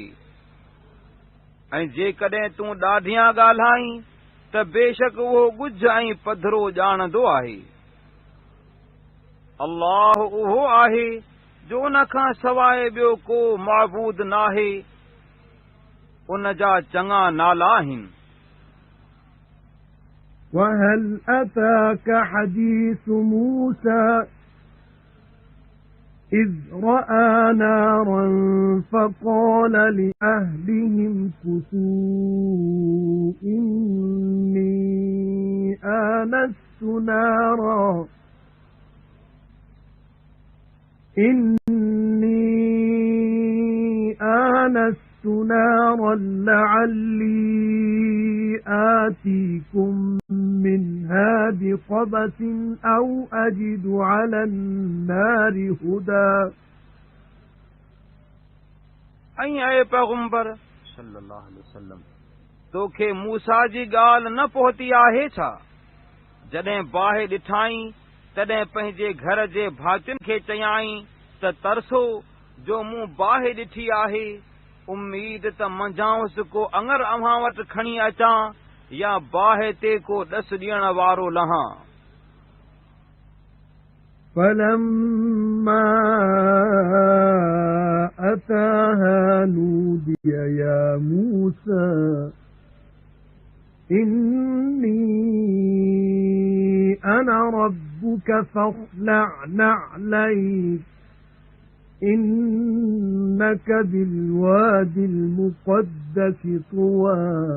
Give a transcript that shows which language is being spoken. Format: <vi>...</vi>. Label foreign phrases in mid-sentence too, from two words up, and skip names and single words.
<sd>ऐं जेकॾहिं तूं ॾाढियां ॻाल्हाईं त बेशक उहो ॻुझ ऐं पधरो ॼाणंदो आहे। अल्लाह उहो आहे जो उन खां सवाइ ॿियो को माबूद नाहे, उन जा चङा नाला आहिनि।</sd> <ar>وَهَلْ أَتَاكَ حَدِيثُ مُوسَى إِذْ رَأَى نَارًا فَقَالَ لِأَهْلِهِمْ كُثُوا إِنِّي آنَسْتُ نَارًا لَعَلِّي آتِيكُم مِّنْهَا بِقَبَسٍ أَوْ أَجِدُ عَلَى النَّارِ هُدًى.</ar> <sd>ऐं ऐ पैगंबर</sd> <ar>صلى الله عليه وسلم,</ar> <sd>तोखे मूसा जी ॻाल्हि न पहुती आहे छा? जॾहिं बाहि ॾिठाई तॾहिं पंहिंजे घर जे भातियुनि खे चयाई त तरसो जो मूं बाहि ॾिठी आहे, उम्मीद त मंझांउसि को अङर अव्हां वटि खणी अचां या बाहि ते को ॾस ॾियण वारो लहां।</sd> <ar>فَلَمَّا أَتَاهَا نُودِيَ يَا مُوسَى إِنِّي أَنَا رَبُّكَ فَاخْلَعْ نَعْلَيْكَ إِنَّكَ بِالْوَادِ الْمُقَدَّسِ طُوًى</ar>